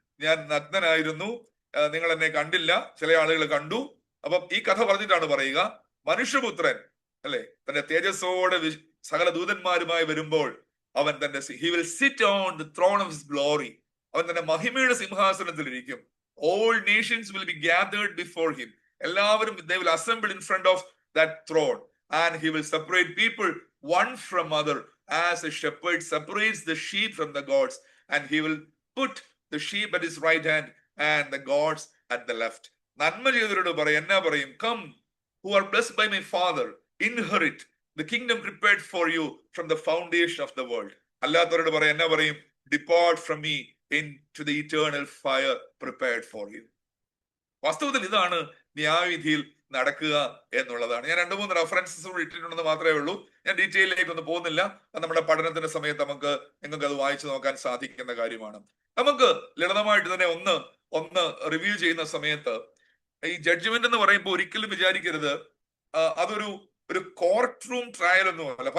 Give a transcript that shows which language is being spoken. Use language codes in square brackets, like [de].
[ml] ഞാൻ നഗ്നനായിരുന്നു, നിങ്ങൾ എന്നെ കണ്ടില്ല, ചില ആളുകൾ കണ്ടു. അപ്പം ഈ കഥ പറഞ്ഞിട്ടാണ് പറയുക, മനുഷ്യപുത്രൻ അല്ലെ തന്റെ തേജസ്സോടെ സകല ദൂതന്മാരുമായി വരുമ്പോൾ അവൻ തന്റെ [en] He will sit on the throne of his glory. [ml] അവൻ തന്റെ മഹിമയുടെ സിംഹാസനത്തിൽ ഇരിക്കും. [en] All nations will be gathered before him. എല്ലാവരും they will assemble in front of that throne, and he will separate people one from other as a shepherd separates the sheep from the goats, and he will put the sheep at his right hand and the gods at the left. [ml] നന്മ ചെയ്തവരോട് പറയും, എന്നാ പറയും? [en] Come who are blessed by my father, inherit the kingdom prepared for you from the foundation of the world. [ml] അല്ലാത്തവരോട് പറയും, എന്നാ പറയും? [en] Depart from me into the eternal fire prepared for you. [ml] വാസ്തവത്തിൽ ഇതാണ് ന്യായവിധിയിൽ നടക്കുക എന്നുള്ളതാണ്. ഞാൻ 2-3 റെഫറൻസസ് ഇട്ടിട്ടുണ്ടെന്ന് മാത്രമേ ഉള്ളൂ. ഞാൻ ഡീറ്റെയിലേക്ക് ഒന്നും പോകുന്നില്ല. നമ്മുടെ പഠനത്തിന്റെ സമയത്ത് നിങ്ങൾക്ക് അത് വായിച്ചു നോക്കാൻ സാധിക്കുന്ന കാര്യമാണ്. നമുക്ക് ലളിതമായിട്ട് തന്നെ ഒന്ന് റിവ്യൂ ചെയ്യുന്ന സമയത്ത് ഈ ജഡ്ജ്മെന്റ് എന്ന് പറയുമ്പോൾ ഒരിക്കലും വിചാരിക്കരുത് അതൊരു കോർട്ട് റൂം ട്രയൽ ഒന്നുമല്ല.